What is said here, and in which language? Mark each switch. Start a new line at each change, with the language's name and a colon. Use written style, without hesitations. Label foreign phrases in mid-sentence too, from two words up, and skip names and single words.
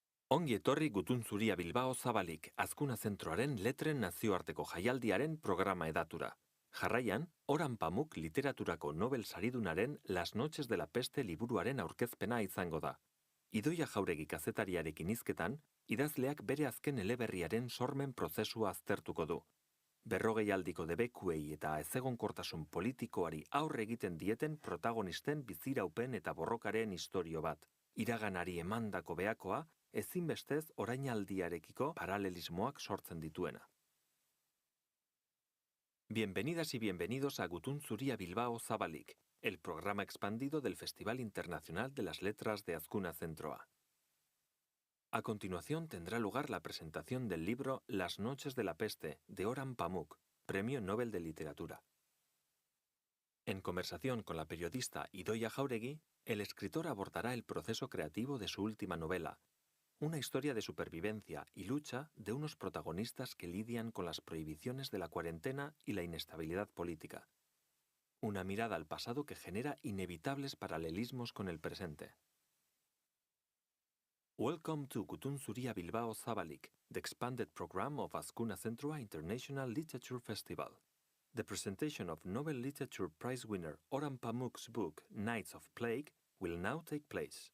Basque: Ongi etorri Gutun Zuria Zabalik, Azkuna Zentroaren letren nazioarteko jaialdiaren programa edatura. Jarraian, Orhan Pamuk literaturako Nobel saridunaren Las noches de la peste liburuaren aurkezpena izango da. Idoia Jauregi kazetariarekin hizketan, idazleak bere azken eleberriaren sormen prozesua aztertuko du. Berrogeialdiko debekuei eta ezegonkortasun politikoari aurre egiten dieten protagonisten biziraupen eta borrokaren istorio bat. Iraganari emandako behakoa, ezinbestez orainaldiarekiko paralelismoak sortzen dituena.
Spanish: Bienvenidas y bienvenidos a Gutun Zuria Zabalik, el programa expandido del Festival Internacional de las Letras de Azkuna Zentroa. A continuación tendrá lugar la presentación del libro Las noches de la peste, de Orhan Pamuk, Premio Nobel de Literatura. En conversación con la periodista Idoia Jauregi, el escritor abordará el proceso creativo de su última novela, una historia de supervivencia y lucha de unos protagonistas que lidian con las prohibiciones de la cuarentena y la inestabilidad política. Una mirada al pasado que genera inevitables paralelismos con el presente.
English: Welcome to Gutun Zuria Zabalik, the expanded program of Azkuna Zentroa International Literature Festival. The presentation of Nobel Literature Prize winner Orhan Pamuk's book Nights of Plague will now take place.